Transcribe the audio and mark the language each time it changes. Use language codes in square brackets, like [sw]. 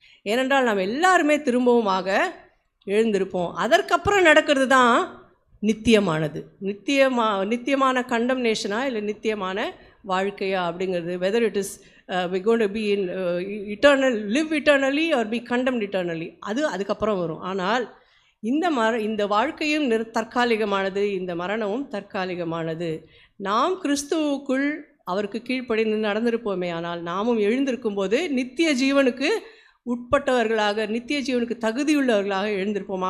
[ta] ஏனென்றால் நாம் எல்லாருமே திரும்பவுமாக எழுந்திருப்போம். அதற்கப்புறம் நடக்கிறது தான் நித்தியமானது. நித்தியமான கண்டம்னேஷனா இல்லை நித்தியமான வாழ்க்கையா அப்படிங்கிறது, [en] whether it is we going to be in eternal, live eternally or be condemned eternally, [ta] அதுக்கப்புறம் வரும். ஆனால் இந்த வாழ்க்கையும் தற்காலிகமானது, இந்த மரணமும் தற்காலிகமானது. நாம் கிறிஸ்துவுக்குள் அவருக்கு கீழ்ப்படிந்து நடந்திருப்போமே, ஆனால் நாமும் எழுந்திருக்கும் போது நித்திய ஜீவனுக்கு உட்பட்டவர்களாக, நித்திய ஜீவனுக்கு தகுதியுள்ளவர்களாக எழுந்திருப்போம்.